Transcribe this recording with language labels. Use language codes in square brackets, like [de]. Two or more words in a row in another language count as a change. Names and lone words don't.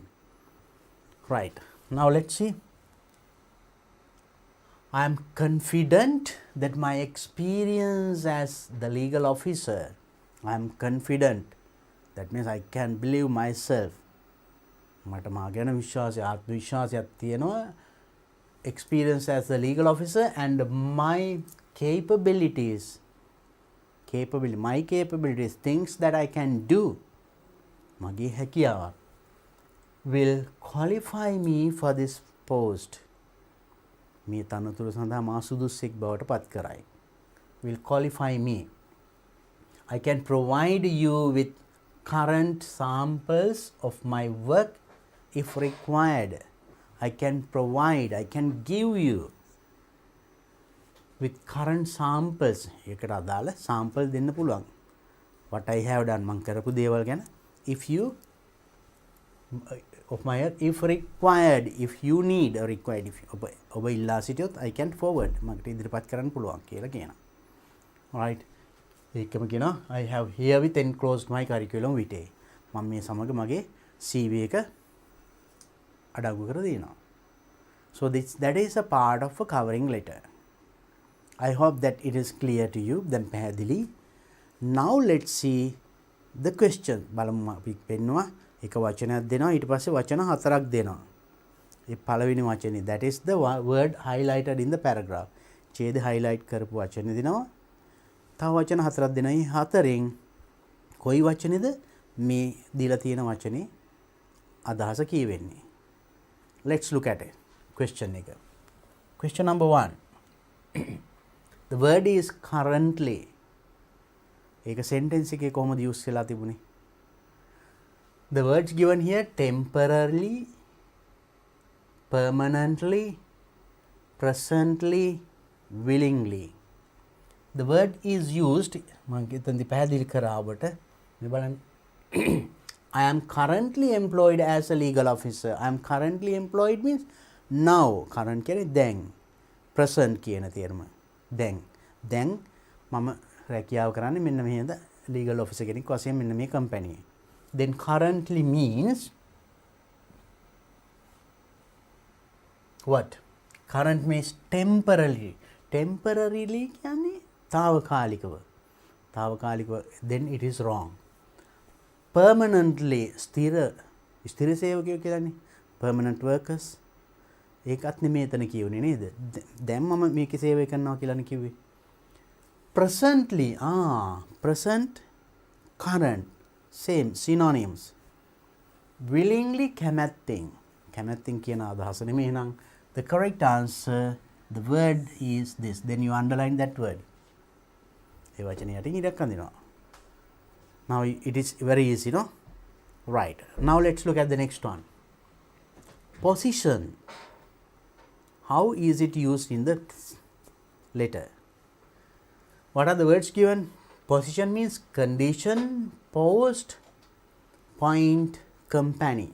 [en] Right. Now let's see. I am confident that my experience as the legal officer, I am confident. That means I can believe myself. [si] මට මා ගැන විශ්වාසය ආත්ම විශ්වාසයක් තියෙනවා. [en] Experience as a legal officer and my capabilities, my capabilities, things that I can do, [si] මගේ හැකියාව [en] will qualify me for this post. [si] මේ තනතුර සඳහා මා සුදුස්සෙක් බවට පත් කරයි. [en] Will qualify me. I can provide you with current samples of my work if required. I can give you with current samples. [si] ඒකට අදාළ sample දෙන්න පුළුවන්. [en] What I have done [si] මම කරපු දේවල් ගැන [en] if you of my if required if you need or required if [si] ඔබ ඉල්ලා සිටියොත් [en] I can forward [si] මකට ඉදිරිපත් කරන්න පුළුවන් කියලා කියනවා. [en] Right. [si] ඒකම කියනවා [en] I have herewith enclosed my curriculum vitae. [si] මම මේ සමග මගේ CV එක අඩංගු කර දෙනවා. [en] So that is a part of a covering letter. I hope that it is clear to you. [si] Then පැහැදිලි. [en] Now let's see the question. [si] බලමු අපි පෙන්නවා එක වචනයක් දෙනවා ඊට පස්සේ වචන හතරක් දෙනවා. ඒ පළවෙනි වචනේ [en] that is the word highlighted in the paragraph. [si] ඡේද highlight කරපු වචනේ දෙනවා. තව වචන හතරක් දෙනවා. මේ හතරෙන් කොයි වචනේද මේ දීලා තියෙන වචනේ අදහස කියවෙන්නේ. [en] Let's look at it. Question එක. Question number 1. The word is currently. [si] ඒක sentence එකේ කොහොමද use වෙලා තිබුණේ? [en] The words given here temporarily, permanently, presently, willingly. The word is used [si] මම හිතන්නේ පැහැදිලි කරා ඔබට මේ බලන්න [en] I am currently employed as a legal officer. I am currently employed means now. [si] Current කියන්නේ දැන්. Present කියන තේරුම. දැන් මම රැකියාව කරන්නේ මෙන්න මෙහෙද [en] legal officer [si] කෙනෙක් වශයෙන් මෙන්න මේ company. [en] Then currently means what? Current means temporarily. [si] Temporarily කියන්නේ తాවකාලිකව. [en] Then it is wrong. Permanently [si] ස්ථිර සේවකයෝ කියලානේ [en] permanent workers [si] ඒකත් නෙමෙයි එතන කියුනේ නේද දැන් මම මේකේ සේවය කරනවා කියලානේ කිව්වේ [en] presently present current same synonyms willingly [si] කැමැත්තෙන් කියන අදහස නෙමෙයි එහෙනම් [en] the correct answer the word is this then you underline that word [si] ඒ වචනේ යටින් ඉඩක් අඳිනවා [en] Now it is very easy, no? Right. Now let's look at the next one. Position. How is it used in the letter? What are the words given? Position means condition, post, point, company.